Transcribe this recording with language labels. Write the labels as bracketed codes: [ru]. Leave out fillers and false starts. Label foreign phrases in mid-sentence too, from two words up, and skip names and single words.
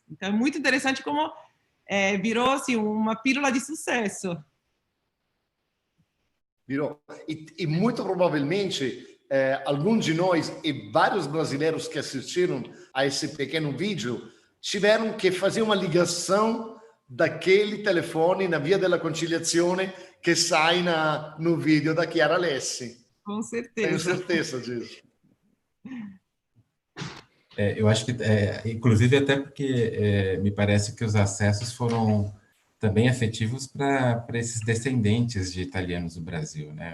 [pt] Então, é muito interessante como virou assim, uma pílula de sucesso. Virou. E muito provavelmente, alguns de nós e vários brasileiros que assistiram a esse pequeno vídeo tiveram que fazer uma ligação daquele telefone na via della conciliazione que sai no vídeo da Chiara Alessi. Com certeza. Tenho certeza disso. Eu acho que, inclusive, até porque me parece que os acessos foram também efetivos para esses descendentes de italianos do Brasil, né?